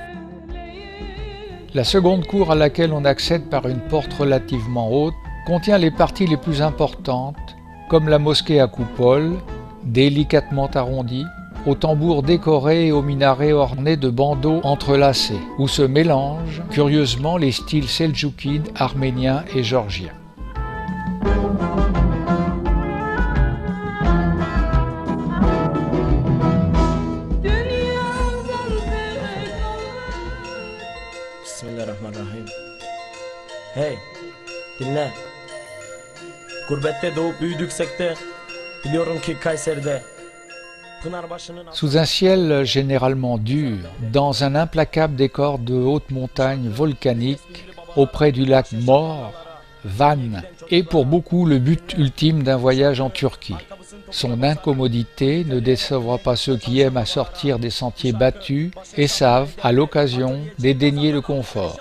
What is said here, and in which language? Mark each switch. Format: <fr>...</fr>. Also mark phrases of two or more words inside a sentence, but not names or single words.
<fr>La seconde cour à laquelle on accède par une porte relativement haute contient les parties les plus importantes, comme la mosquée à coupole, délicatement arrondie, aux tambours décorés et aux minarets ornés de bandeaux entrelacés, où se mélangent curieusement les styles seldjoukides, arméniens et géorgiens.</fr> <ar>Bismillahirrahmanirrahim.</ar> <tr>Hey, dinle. Gurbette doğup büyüdüksekte biliyorum ki Kayseri'de</tr> <fr>Sous un ciel généralement dur, dans un implacable décor de hautes montagnes volcaniques, auprès du lac Mor, Van est pour beaucoup le but ultime d'un voyage en Turquie. Son incommodité ne décevra pas ceux qui aiment à sortir des sentiers battus et savent, à l'occasion, dédaigner le confort.</fr>